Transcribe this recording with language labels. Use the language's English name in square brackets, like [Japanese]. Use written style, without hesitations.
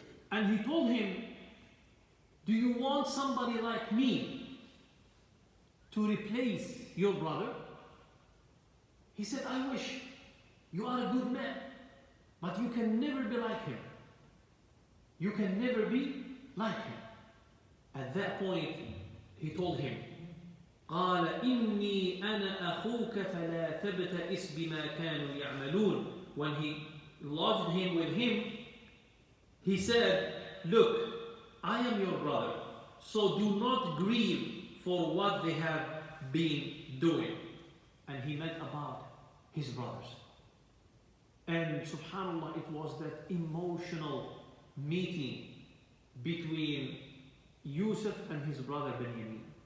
[English] And he told him, do you want somebody like me to replace your brother? He said, I wish. You are a good man, but you can never be like him. You can never be like him. At that point, he told him, [Arabic] قال إني أنا أخوك فلا تبتئس بما كانوا يعملون. [English] When he lodged him with him, he said, look, I am your brother, so do not grieve for what they have been doing. And he meant about his brothers. And subhanAllah, it was that emotional meeting between Yusuf and his brother Benjamin.